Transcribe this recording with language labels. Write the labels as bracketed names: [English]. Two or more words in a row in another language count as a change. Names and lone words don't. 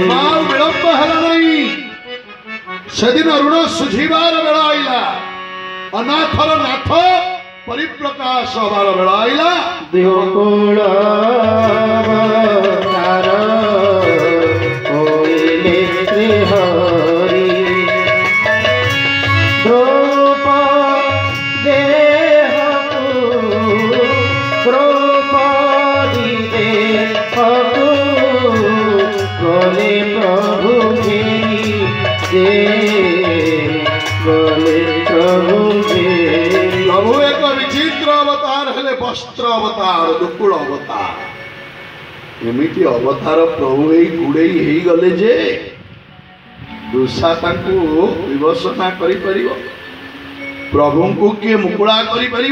[Odia] ମା ବିଳମ୍ବ ହେଲା ନାହିଁ, ସେଦିନ ଋଣ ଶୁଝିବାର ବେଳ ଆଇଲା। ଅନାଥର ନାଥ ପରିପ୍ରକାଶ ହବାର ବେଳ ଆଇଲା। ଦ୍ୟୁକୁଳ ତାର ହୋଇଲେ ଶ୍ରୀହରି। ଦ୍ରୌପଦୀ ଦେହକୁ ଗଲେ ପ୍ରଭୁ ଘେରି ଦେ ଗଲେ ପ୍ରଭୁ ଘେରି। ପ୍ରଭୁ ଏକ ବିଚିତ୍ର ଅବତାର ହେଲେ, ବସ୍ତ୍ର ଅବତାର, ଦୁକୁଳ ଅବତାର। ଏମିତି ଅବତାର ପ୍ରଭୁ ଏଇ ଗୁଡ଼େଇ ହେଇଗଲେ ଯେ ଦୁଷା ତାଙ୍କୁ ବିବସନା କରିପାରିବ, ପ୍ରଭୁଙ୍କୁ କିଏ ମୁକୁଳା କରିପାରିବ?